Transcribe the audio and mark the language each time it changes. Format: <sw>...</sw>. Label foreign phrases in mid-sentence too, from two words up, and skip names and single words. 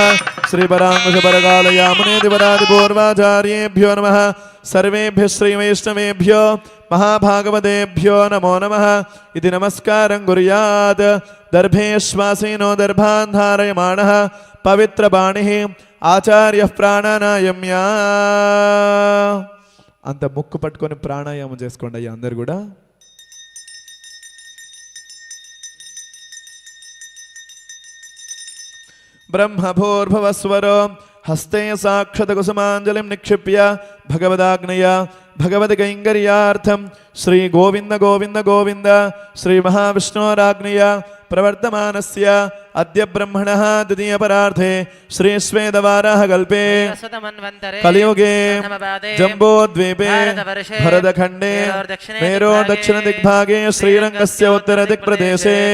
<sa>श्री पराङ्कुशपरकालयामुनेतिपरादिपूर्वाचार्येभ्यो नमः. सर्वेभ्यः श्रीवैष्णवेभ्यो महाभागवतेभ्यो नमो नमः इति नमस्कारं कुर्यात्. दर्भेश्वासीनो दर्भान् धारयमाणः पवित्रपाणिः आचार्यः प्राणानायम्या.</sa> <te>అంత ముక్కు పట్టుకొని ప్రాణాయామం చేసుకోండి అయ్యా అందరు కూడా.</te> <sa>ब्रह्मभूर्भुवस्वरो हस्ते साक्षतकुसुमाञ्जलिं निक्षिप्य भगवदाग्नया भगवद्कैङ्कर्यार्थं श्री गोविंद गोविंद गोविंद श्री महाविष्णोराग्नया प्रवर्तमानस्य अद्य ब्रह्मणः द्वितीयपरार्धे श्रीश्वेतवाराहकल्पे कलियुगे जम्बोद्वीपे भरतखण्डे मेरोर्दक्षिणदिग्भागे श्रीरङ्गस्य उत्तरदिक्प्रदेशे</sa>